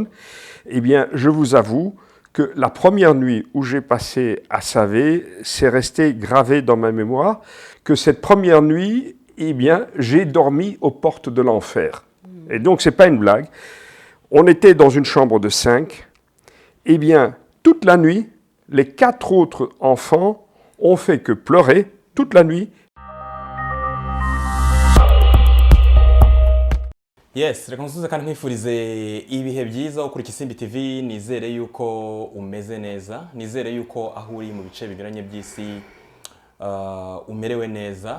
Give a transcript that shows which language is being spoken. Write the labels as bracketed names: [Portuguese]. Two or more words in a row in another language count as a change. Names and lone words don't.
[French] Eh bien, je vous avoue que la première nuit où j'ai passé à Savé, c'est resté gravé dans ma mémoire, que cette première nuit, eh bien, j'ai dormi aux portes de l'enfer. Et donc, c'est pas une blague. On était dans une chambre de 5. Eh bien, toute la nuit, les 4 autres enfants ont fait que pleurer toute la nuit. [Kinyarwanda] Yes, reka nsuze kandi nkwifurize ibihe byiza ukuri Isimbi TV. Nizere yuko umeze neza, nizere yuko aho uri mu bice binyuranye by'isi umerewe neza.